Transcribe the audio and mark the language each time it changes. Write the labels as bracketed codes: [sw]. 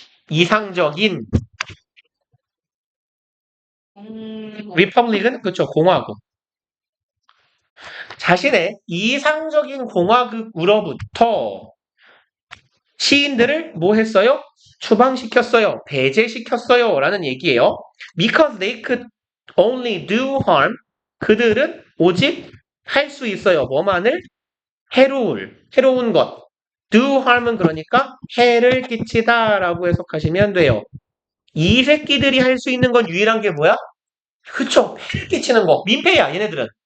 [ko] 이상적인 Republic은 그렇죠. 공화국. 자신의 이상적인 공화국으로부터 시인들을 뭐 했어요? 추방시켰어요. 배제시켰어요. 라는 얘기예요. [en] Because they could only do harm. [ko] 그들은 오직 할 수 있어요. 뭐만을? 해로운 것. [en] do harm [ko] 은 그러니까 해를 끼치다 라고 해석하시면 돼요. 이 새끼들이 할 수 있는 건 유일한 게 뭐야? 그쵸. 해를 끼치는 거. 민폐야 얘네들은.